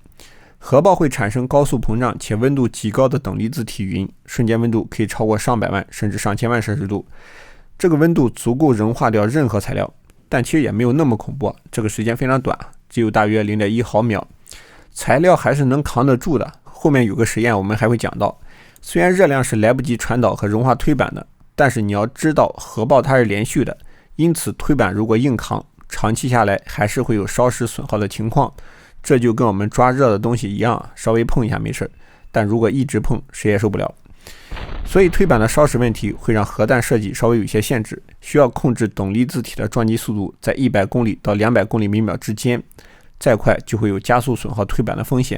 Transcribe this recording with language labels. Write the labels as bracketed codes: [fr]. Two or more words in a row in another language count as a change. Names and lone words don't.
[zh] 核爆會產生高速膨脹且溫度極高的等離子體雲，瞬間溫度可以超過上百萬甚至上千萬攝氏度。這個溫度足夠融化掉任何材料，但其實也沒有那麼恐怖，這個時間非常短，只有大約 0.1 毫秒，材料還是能扛得住的。後面有個實驗我們還會講到，雖然熱量是來不及傳導和融化推板的，但是你要知道核爆它是連續的，因此推板如果硬扛，長期下來還是會有烧蚀損耗的情況。這就跟我們抓熱的東西一樣，稍微碰一下沒事，但如果一直碰，誰也受不了。所以推板的烧蚀問題会讓核彈設計稍微有一些限制，需要控制等離子體的撞擊速度在100公里到200公里每秒之間，再快就会有加速損耗推板的風險。